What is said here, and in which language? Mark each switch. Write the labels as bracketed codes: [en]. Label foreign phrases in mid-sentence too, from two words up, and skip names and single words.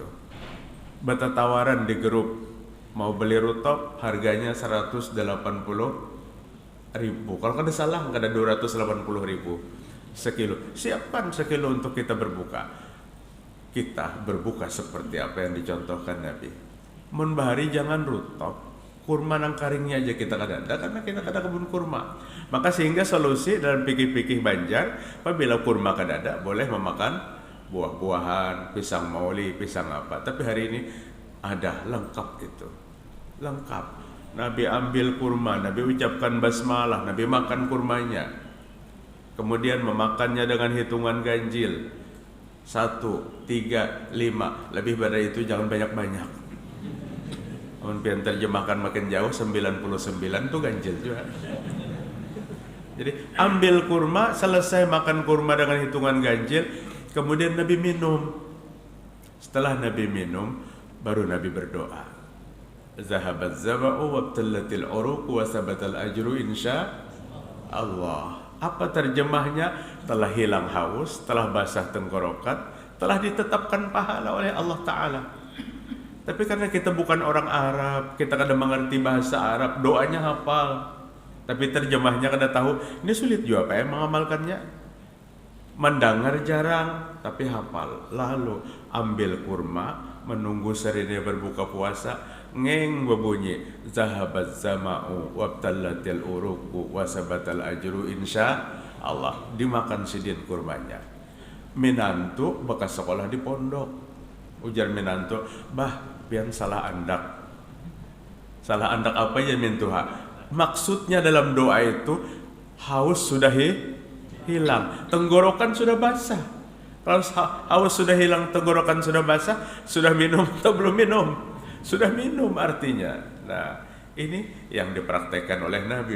[id] Bata tawaran di grup, mau beli rutab harganya 180.000. [bjn] Kalau kada salah kada 280.000 sekilo. [id] Siapkan sekilo untuk kita berbuka. Kita berbuka seperti apa yang dicontohkan Nabi. [bjn] Mun bahari jangan rutab, kurma nang karingnya aja kita kada ada, karena kita kada kebun kurma. [id] Maka sehingga solusi dalam pikir-pikir Banjar, apabila kurma kada ada, boleh memakan buah-buahan, pisang mauli, pisang apa. Tapi hari ini ada lengkap itu. Lengkap. Nabi ambil kurma, Nabi ucapkan basmalah, Nabi makan kurmanya. Kemudian memakannya dengan hitungan ganjil. 1, 3, 5. Lebih dari itu jangan banyak-banyak. [bjn] Pian terjemahkan makin jauh 99 tuh ganjil juga. [id] Jadi ambil kurma, selesai makan kurma dengan hitungan ganjil, kemudian Nabi minum. Setelah Nabi minum, baru Nabi berdoa. [ar] ذهب الظمأ وابتلت العروق وثبت الأجر إن شاء الله. [id] Apa terjemahnya? Telah hilang haus, telah basah tenggorokan, telah ditetapkan pahala oleh Allah Ta'ala. Tapi karena kita bukan orang Arab, kita kadang mengerti bahasa Arab, doanya hafal, tapi terjemahnya kada tahu. Ini sulit juga Pak mengamalkannya. Mendengar jarang, tapi hafal. Lalu ambil kurma, menunggu serine berbuka puasa, ngeng berbunyi [ar] ذهب الظمأ وابتلت العروق وثبت الأجر إن شاء الله. [bjn] Dimakan sidin kurmanya. Minantu bekas sekolah di pondok. Ujar minantu, bah pian salah andak. Salah andak apa ya mintuha? [id] Maksudnya dalam doa itu haus sudah hilang, tenggorokan sudah basah. Kalau haus sudah hilang, tenggorokan sudah basah, sudah minum atau belum minum? Sudah minum artinya. Nah, ini yang dipraktekkan oleh Nabi.